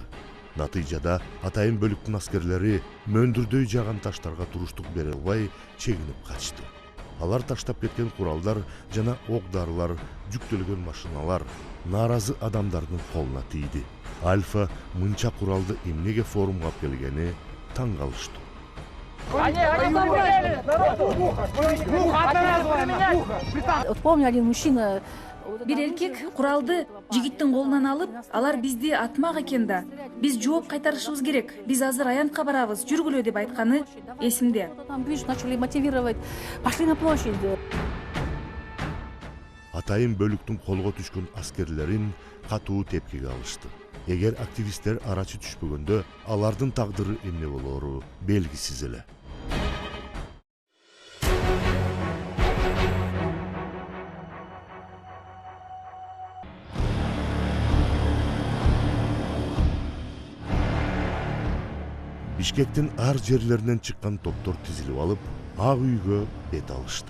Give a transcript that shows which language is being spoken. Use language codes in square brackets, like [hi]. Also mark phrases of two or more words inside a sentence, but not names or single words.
[ky] Натыйжада атайын бөлүктүн аскерлери мөндүрдөй жаган таштарга туруштук бере албай чегинип качты. Алар таштап кеткен куралдар жана ок-дарылар, жүктөлгөн машиналар нааразы адамдардын колуна тийди. Альфа мынча куралды эмнеге форумга алып келгени таң калышты. [ru] Помню, один мужчина. [ky] Бир эркек куралды жигиттин колунан алып, алар бизди атмак экен да. Биз жооп кайтарышыбыз керек. Биз азыр аянтка барабыз, жүргүлө деп айтканы эсимде. [ru] Начали мотивировать. Пошли на площадь. [ky] Атайын бөлүктүн колго түшкөн аскерлерин катуу тепкиге алышты. Эгер активисттер арачы түшпөгөндө, алардын тагдыры эмне болору белгисиз эле. Бишкектин ар жерлеринен чыккан топтор тизилип алып, Ак үйгө бет алышты.